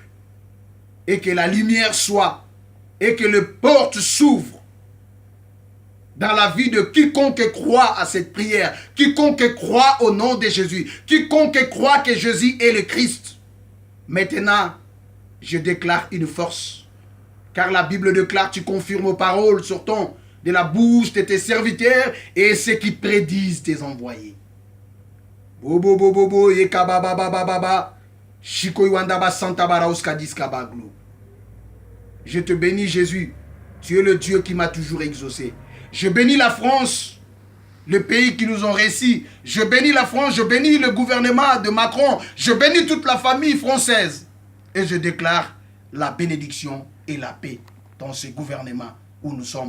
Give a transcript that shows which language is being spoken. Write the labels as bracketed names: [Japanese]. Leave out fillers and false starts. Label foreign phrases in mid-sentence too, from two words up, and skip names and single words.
[French] Et que la lumière soit et que les portes s'ouvrent dans la vie de quiconque croit à cette prière, quiconque croit au nom de Jésus, quiconque croit que Jésus est le Christ. Maintenant, je déclare une force, car la Bible déclare, tu confirmes aux paroles sur ton, de la bouche de tes serviteurs et ceux qui prédisent tes envoyés. Bobo bobo bobo yekaba baba baba shiko yanda ba santa baraoska diskabaglo. Je te bénis, Jésus. Tu es le Dieu qui m'a toujours exaucé. Je bénis la France, le pays qui nous ont réussi. Je bénis la France, je bénis le gouvernement de Macron. Je bénis toute la famille française. Et je déclare la bénédiction et la paix dans ce gouvernement où nous sommes.